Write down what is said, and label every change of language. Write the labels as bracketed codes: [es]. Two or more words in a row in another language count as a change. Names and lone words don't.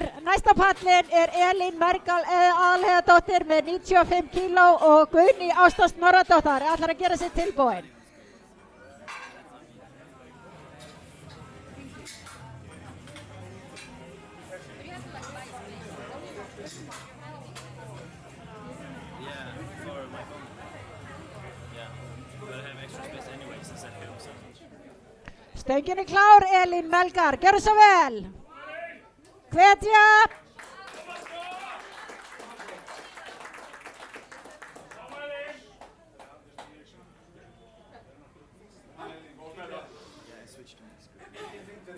[is] Næsta pallin er Elín Melgar Aðalheiðardóttir með 95 kíló og Guðný Ásta Snorradóttir ætlar að gera sig tilbúin. [en] Yeah, for my phone. Yeah, but I have extra space anyway since I film so much. [is] Stöngin er klár, Elín Melgar, gjörðu svo vel. Hvetja. [en] Yeah, I switched to my screen.